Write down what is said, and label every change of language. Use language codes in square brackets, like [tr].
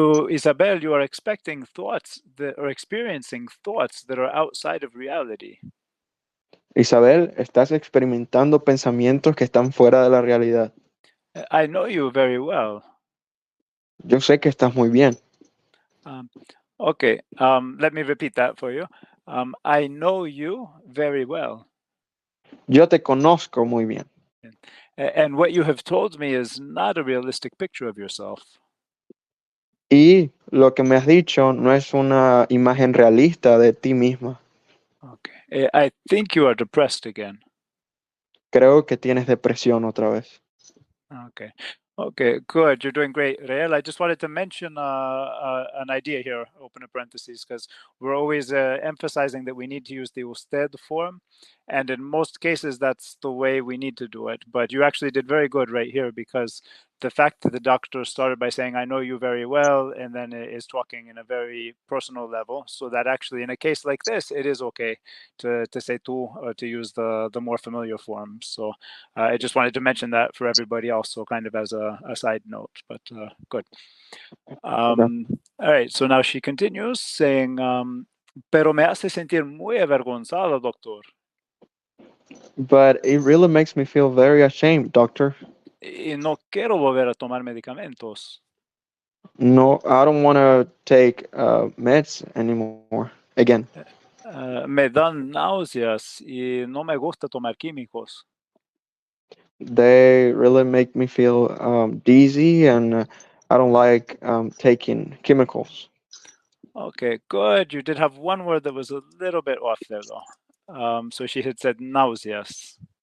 [en] Isabel, you are expecting thoughts that are experiencing thoughts that are outside of reality. [es] Isabel, estás experimentando pensamientos que están fuera de la realidad. [en] I know you very well. [es] Yo sé que estás muy bien. [en] Okay, let me repeat that for you. I know you very well. [es] Yo te conozco muy bien. [en] And what you have told me is not a realistic picture of yourself. [es] Y lo que me has dicho no es una imagen realista de ti misma. [en] Okay, I think you are depressed again. [es] Creo que tienes depresión otra vez. [en] Okay, Okay, good. You're doing great, Rael. I just wanted to mention an idea here, open a parentheses, because we're always emphasizing that we need to use the usted form. And in most cases, that's the way we need to do it. But you actually did very good right here, because the fact that the doctor started by saying, I know you very well, and then is talking in a very personal level. So that actually, in a case like this, it is okay to say tú or to use the more familiar form. So I just wanted to mention that for everybody also kind of as a side note, but good. All right, so now she continues saying, [es] pero me hace sentir muy avergonzada, doctor. [en] But it really makes me feel very ashamed, doctor. [es] Y no quiero volver a tomar medicamentos. [en] No, I don't want to take meds anymore. Again. [es] Me dan náuseas y no me gusta tomar químicos. [en] They really make me feel dizzy, and I don't like taking chemicals. Okay, good. You did have one word that was a little bit off there, though. So she had said náuseas.